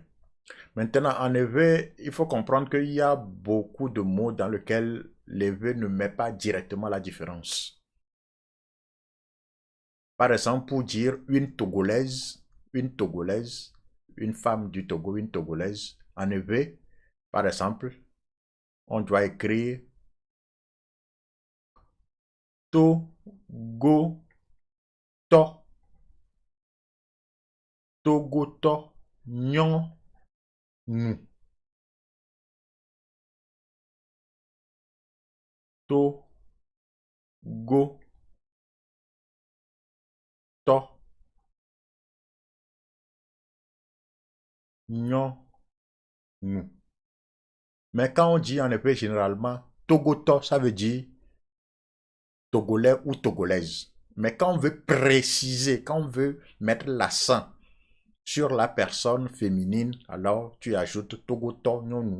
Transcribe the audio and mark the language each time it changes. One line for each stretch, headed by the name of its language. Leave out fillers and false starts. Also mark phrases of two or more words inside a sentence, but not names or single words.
French: Maintenant, en effet, il faut comprendre qu'il y a beaucoup de mots dans lesquels l'EV ne met pas directement la différence. Par exemple, pour dire une Togolaise, une femme du Togo, une Togolaise, en EV, par exemple, on doit écrire
Ewe: Togo to, Togo to, nyon, nu, Togo to, nyon, nu.
French: Mais quand on dit en effet généralement Togoto, ça veut dire Togolais ou Togolaise. Mais quand on veut préciser, quand on veut mettre l'accent sur la personne féminine, alors tu ajoutes
Ewe: Togoto, nyonou.